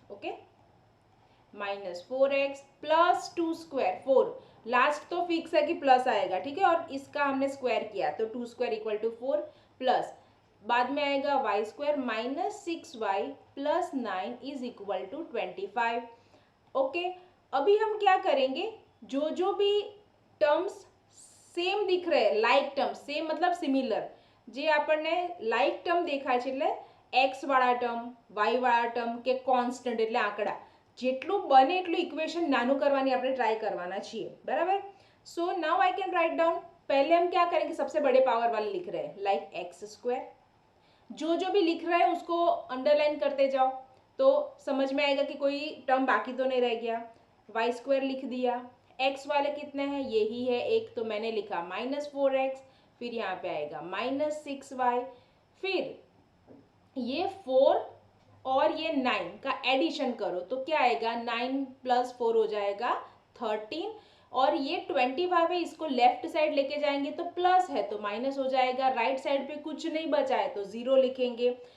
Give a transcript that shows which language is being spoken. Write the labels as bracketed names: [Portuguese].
[Hindi] Okay, -4x plus 2 square 4, last तो fix है कि प्लस आएगा, ठीक है, और इसका हमने स्क्वायर किया तो 2 स्क्वायर इक्वल टू 4 प्लस बाद में आएगा Y square minus 6y plus 9 is equal to 25। Okay, अभी हम क्या करेंगे, जो जो भी टर्म्स सेम दिख रहे हैं, लाइक टर्म, सेम मतलब सिमिलर, [Gujarati] જે આપણને લાઇક ટર્મ દેખાય છે એટલે x વાળા ટર્મ, y વાળા ટર્મ કે કોન્સ્ટન્ટ એટલે આંકડા, જેટલું બને એટલું ઇક્વેશન નાનું કરવાની આપણે ટ્રાય કરવાના છીએ, બરાબર। [English] So now I can write down. [Hindi] पहले हम क्या करेंगे, सबसे बड़े पावर वाले लिख रहे हैं लाइक एक्स स्क्वायर। जो जो भी लिख रहा है उसको अंडरलाइन करते जाओ तो समझ में आएगा कि कोई टर्म बाकी तो नहीं रह गया। वाई स्क्वायर लिख दिया, एक्स वाले कितने हैं, यही है एक, तो मैंने लिखा -4x, फिर यहाँ पे आएगा -6y, फिर ये 4 और ये 9 का एडिशन करो तो क्या आएगा, 9 + 4 हो जाएगा 13, और ये 25 है, इसको लेफ्ट साइड लेके जाएंगे तो प्लस है तो माइनस हो जाएगा, राइट साइड पे कुछ नहीं बचा है तो 0 लिखेंगे।